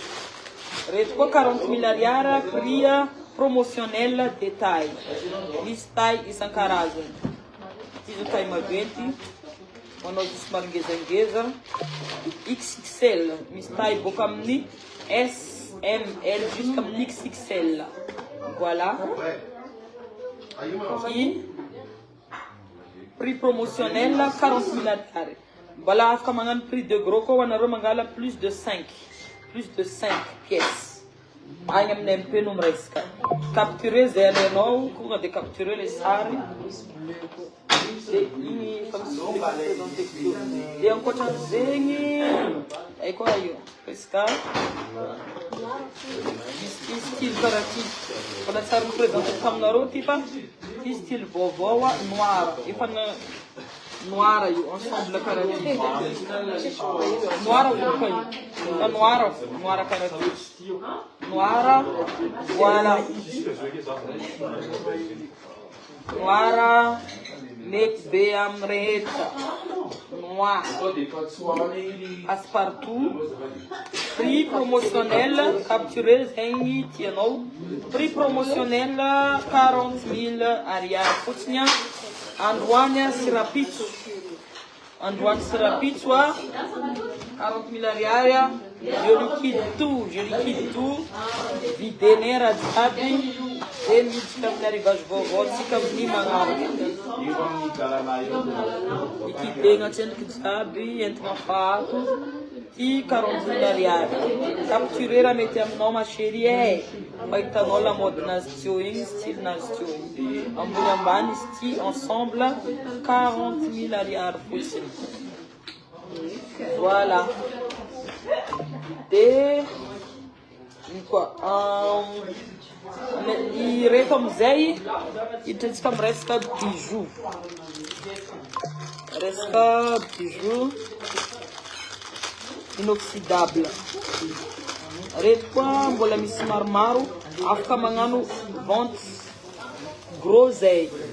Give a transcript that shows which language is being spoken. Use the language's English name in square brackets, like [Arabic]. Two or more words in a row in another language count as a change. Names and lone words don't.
[Malagasy] Reto koa [French] 40 000 ariary prix promotionnel détail. [Malagasy] Misy taille isan-karazany. Izy taille maventy. Manao izy marangezangeza. XXL. Misy taille boka amin'ny SML jusqu'à amin'ny XXL. [French] Voilà. Qui prix promotionnel 40 000 ariary. [Malagasy] Voilà, afaka magnano [French] prix de gros [Malagasy] koa anareo mangala [French] plus de 5 pièces. [Malagasy] Agny amin'ny MP no miresaka. Capturer zay alainao tonga de [French] capturer les [Malagasy] sary. De igny de ankoatran'zegny ay koa io resaka style karaha ty. Mbola tsary mipresente taminareo ty fa ty style vaovao noir. Efa noir io ensemble karaha ty. Noir koa io. Noir karaha ty. [French] Noir, voilà. Noir, [Malagasy] mety be amin'ny rehetra. [French] Noir. Passe-partout. Prix promotionnel, capturé [Malagasy] zegny tianao. [French] Prix promotionnel 40 000 ariary fotsiny. [Malagasy] Androany sirapitso. Androany sirapitso 40 000 ariary. [French] Je liquide tout. [Malagasy] Videnera jiaby. De miditra amin'ny arrivage vaovao tsika amin'ny magnaraka. Ikidegna tsendriky jiaby entina fahato. Ty 40 000 ariary. Capturer mety aminao [French] ma chérie. [Malagasy] Fa hitanao [French] la mode [Malagasy] nazy teo igny, style nazy teo igny. Ambony ambany izy ty ensemble 40 000 ariary fotsiny. Voilà. [French] De quoi [Malagasy] ireto amizay hitantsika miresaka bijou. [French] Resaka bijou inoxydable. [Malagasy] Reto koa mbola misy maromaro afaka magnano [French] vente gros [Malagasy] zay.